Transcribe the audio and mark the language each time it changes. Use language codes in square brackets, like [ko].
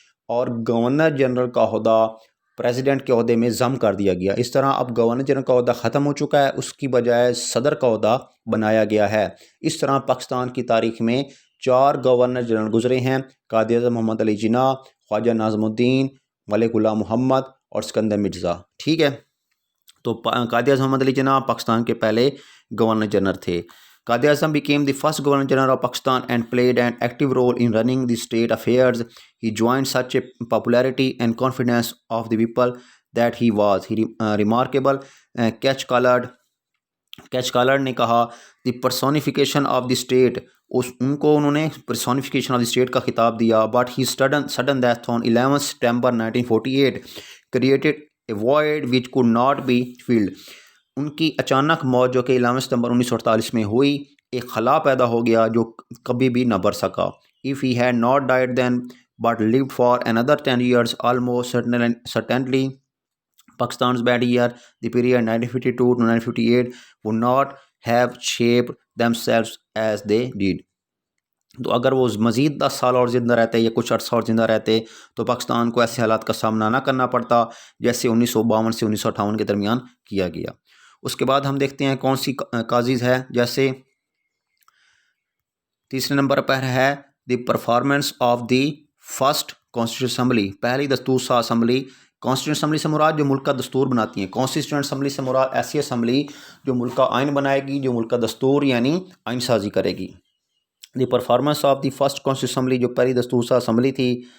[ur] اور governor general کا عہدہ پریزیڈنٹ کے عہدے میں ضم کر دیا گیا۔ اس طرح اب گورنر جنرل کا عہدہ ختم ہو چکا ہے، اس کی بجائے صدر کا عہدہ بنایا گیا ہے۔ اس طرح پاکستان کی تاریخ میں 4 گورنر جنرل گزرے ہیں: قائد اعظم محمد علی جناح، خواجہ نظم الدین، ملک غلام محمد اور سکندر مرزا۔ ٹھیک ہے، تو قائد اعظم محمد علی جناح پاکستان کے پہلے گورنر جنرل تھے۔ Quaid Azam [en] became the first governor general of Pakistan and played an active role in running the state affairs. He joined such a popularity and confidence of the people that he was remarkable. [ur] Catch collar نے کہا [en] the personification of the state, [ur] ان کو انہوں نے [en] personification of the state [ur] کا خطاب دیا۔ [en] But he sudden death on 11 September 1948 created a void which could not be filled. [ur] ان کی اچانک موت جو کہ 11 ستمبر 1948 میں ہوئی، ایک خلا پیدا ہو گیا جو کبھی بھی نہ بھر سکا۔ [en] If he had not died then but lived for another 10 years, almost certainly Pakistan's bad year, the period 1952 to 1958, would not have shaped themselves as they did. [ur] تو اگر وہ مزید 10 سال اور زندہ رہتے یا کچھ عرصہ اور زندہ رہتے تو پاکستان کو ایسے حالات کا سامنا نہ کرنا پڑتا جیسے 1952 سے 1958 کے درمیان کیا گیا۔ اس کے بعد ہم دیکھتے ہیں کون سی کازیز ہے، جیسے تیسرے نمبر پر ہے the performance of the first constitution assembly, پہلی دستور ساز اسمبلی۔ کانسٹیٹیوشن اسمبلی سے مراد جو ملک کا دستور بناتی ہیں، کانسٹیٹیوشن اسمبلی سے مراد ایسی اسمبلی جو ملک کا آئین بنائے گی، جو ملک کا دستور یعنی آئین سازی کرے گی۔ The performance of the first constitution assembly جو پہلی دستور ساز اسمبلی تھی۔